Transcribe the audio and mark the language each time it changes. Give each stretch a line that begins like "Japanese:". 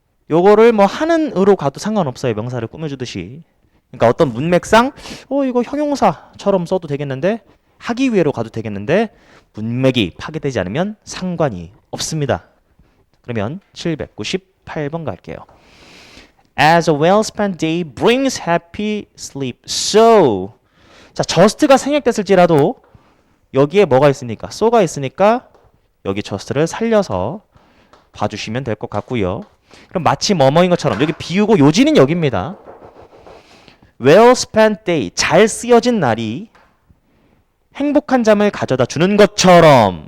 Korean: 요거를 뭐 하는으로 가도 상관없어요. 명사를 꾸며주듯이. 그러니까 어떤 문맥상 이거 형용사처럼 써도 되겠는데 하기 위해로 가도 되겠는데 문맥이 파괴되지 않으면 상관이 없습니다. 그러면 798번 갈게요.
English: As a well-spent day brings happy sleep. So.
Korean: 자, just가 생략됐을지라도 여기에 뭐가 있으니까? so가 있으니까 여기 just를 살려서 봐주시면 될 것 같고요. 그럼 마치 뭐뭐인 것처럼 여기 비우고 요지는 여기입니다.
English: well-spent day.
Korean: 잘 쓰여진 날이 행복한 잠을 가져다 주는 것처럼.